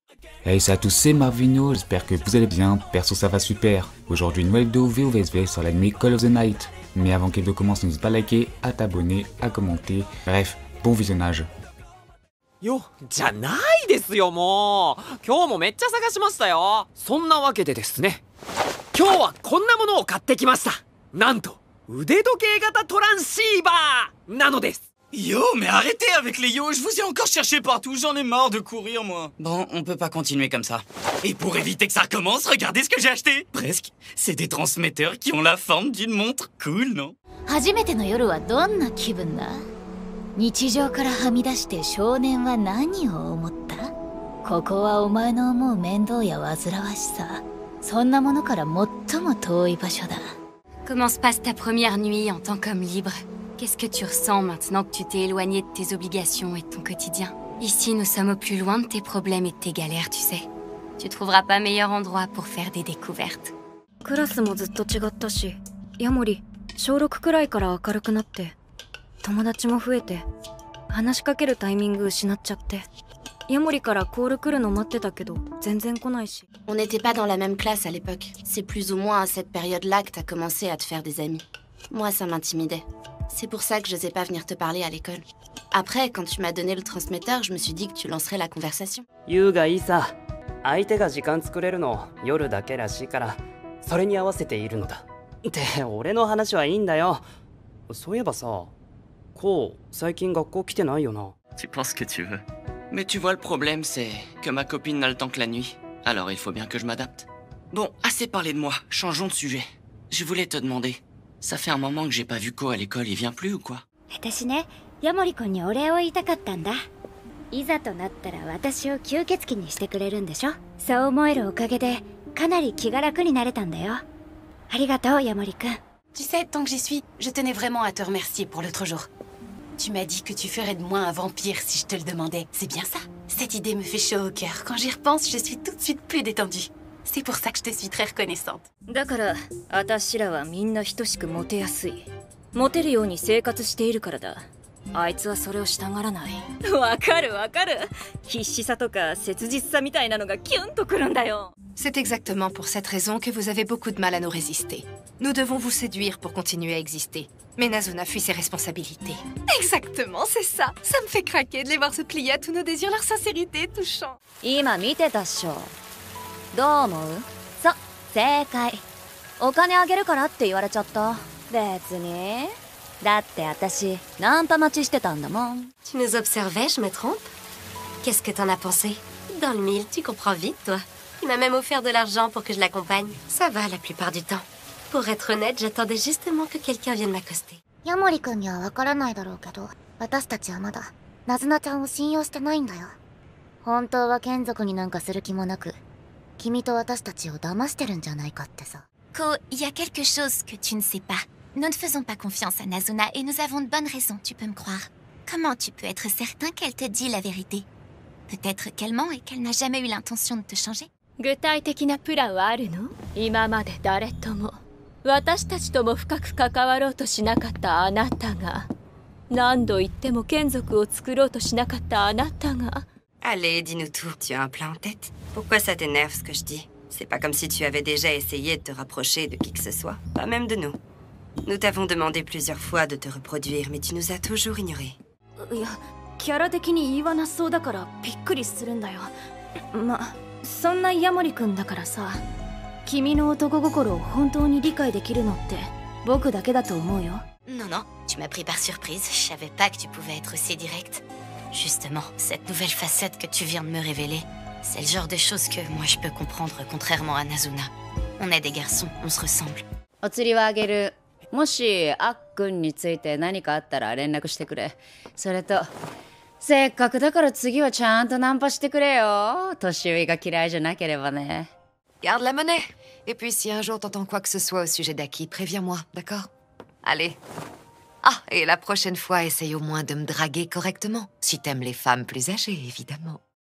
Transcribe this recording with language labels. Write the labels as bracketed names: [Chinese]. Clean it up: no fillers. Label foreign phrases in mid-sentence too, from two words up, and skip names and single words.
[French] Hey salut à tous, c'est Marvino, j'espère que vous allez bien, perso ça va super. Aujourd'hui une nouvelle vidéo VOVSV sur l'anime Call of the Night. Mais avant que la vidéo commence, n'hésite pas à liker, à t'abonner, à commenter, bref, bon visionnage. [Japanese] よ、じゃないですよもう今日もめっちゃ探しましたよ。そんなわけでですね、今日はこんなものを買ってきました。なんと腕時計型トランシーバーなのです。 [French] Yo, mais arrêtez avec les yo, je vous ai encore cherché partout, j'en ai marre de courir moi. Bon, on peut pas continuer comme ça. Et pour éviter que ça recommence, regardez ce que j'ai acheté. Presque. C'est des transmetteurs qui ont la forme d'une montre. Cool, non? [Japanese] 初めての夜はどんな気分だ？日常からはみ出して少年は何を思った？ここはお前の思う面倒や煩わしさ、そんなものから最も遠い場所だ。 [French] Comment se passe ta première nuit en tant qu'homme libre? Qu'est-ce que tu ressens maintenant que tu t'es éloigné de tes obligations et de ton quotidien? Ici, nous sommes au plus loin de tes problèmes et de tes galères, tu sais. Tu trouveras pas meilleur endroit pour faire des découvertes. [Japanese] クラスもずっと違ったし、ヤモリ、小6くらいから明るくなって、友達も増えて、話しかけるタイミング失っちゃって、ヤモリからコール来るの待ってたけど、全然来ないし。 [French] On n'était pas dans la même classe à l'époque. C'est plus ou moins à cette période-là que t'as commencé à te faire des amis. Moi, ça m'intimidait. C'est pour ça que je n'osais pas venir te parler à l'école. Après, quand tu m'as donné le transmetteur, je me suis dit que tu lancerais la conversation. [Japanese] 優がいいさ。相手が時間作れるの夜だけらしいから、それに合わせているのだ。って俺の話はいいんだよ。そういえばさ、こう最近学校来てないよな。 [French] Tu penses que tu veux. Mais tu vois, le problème, c'est que ma copine n'a le temps que la nuit. Alors il faut bien que je m'adapte. Bon, assez parlé de moi, changeons de sujet. Je voulais te demander, ça fait un moment que j'ai pas vu Ko à l'école, il vient plus ou quoi? [Japanese] 私ね、ヤモリ君にお礼を言いたかったんだ。いざとなったら私を吸血鬼にしてくれるんでしょ？そう思えるおかげで、かなり気が楽になれたんだよ。ありがとう、ヤモリ君。 [French] Tu sais, tant que j'y suis, je tenais vraiment à te remercier pour l'autre jour. Tu m'as dit que tu ferais de moi un vampire si je te le demandais. C'est bien ça. Cette idée me fait chaud au cœur. Quand j'y repense, je suis tout de suite plus détendue. C'est pour ça que je te suis très reconnaissante. [Japanese] だから、私らはみんな等しくモテやすい。モテるように生活しているからだ。あいつはそれをしたがらない。わかるわかる。必死さとか切実さみたいなのがキュンとくるんだよ。 [French] C'est exactement pour cette raison que vous avez beaucoup de mal à nous résister. Nous devons vous séduire pour continuer à exister. Mais Nazuna fuit ses responsabilités. Exactement, c'est ça. Ça me fait craquer de les voir se plier à tous nos désirs, leur sincérité est touchant. [Japanese] 今見てたっしょ。どう思う？そう、正解。お金あげるからって言われちゃった。別に。だって私、ナンパ待ちしてたんだもん。 [French] Tu nous observais, je me trompe? Qu'est-ce que t'en as pensé? Dans le mille, tu comprends vite, toi. Il m'a même offert de l'argent pour que je l'accompagne. Ça va la plupart du temps. Pour être honnête, j'attendais justement que quelqu'un vienne m'accoster. [Japanese] ヤモリ君にはわからないだろうけど、私たちはまだナズナちゃんを信用してないんだよ。本当は眷属になんかする気もなく、君と私たちを騙してるんじゃないかってさ。 [French] Ko, il y a quelque chose que tu ne sais pas. Nous ne faisons pas confiance à Nazuna et nous avons de bonnes raisons, tu peux me croire. Comment tu peux être certain qu'elle te dit la vérité? Peut-être qu'elle ment et qu'elle n'a jamais eu l'intention de te changer. [Japanese] 具体的なプランはあるの？今まで誰とも私たちとも深く関わろうとしなかったあなたが、何度言っても眷属を作ろうとしなかったあなたが。 [French] Allez, dis-nous tout. Tu as un plan en tête? Pourquoi ça t'énerve ce que je dis? C'est pas comme si tu avais déjà essayé de te rapprocher de qui que ce soit, pas même de nous. Nous t'avons demandé plusieurs fois de te reproduire, mais tu nous as toujours ignorés. [Japanese] いや、キャラ的に言いなそうだからびっくりするんだよ。ま、そんなヤモリ君だからさ、君の男心を本当に理解できるのって僕だけだと思うよ。 [French] Non, non, tu m'as pris par surprise. Je savais pas que tu pouvais être aussi direct. Justement, cette nouvelle facette que tu viens de me révéler, c'est le genre de choses que moi je peux comprendre contrairement à Nazuna. On est des garçons, on se ressemble. [Japanese] お釣りはあげる。もしあっくんについて何かあったら連絡してくれ。それとせっかくだから次はちゃんとナンパしてくれよ。年上が嫌いじゃなければね。 [French] Garde la monnaie. Et puis si un jour t'entends quoi que ce soit au sujet d'Aki, préviens-moi, d'accord? Allez. Ah, et la prochaine fois, essaye au moins de me draguer correctement. Si t'aimes les femmes plus âgées, évidemment.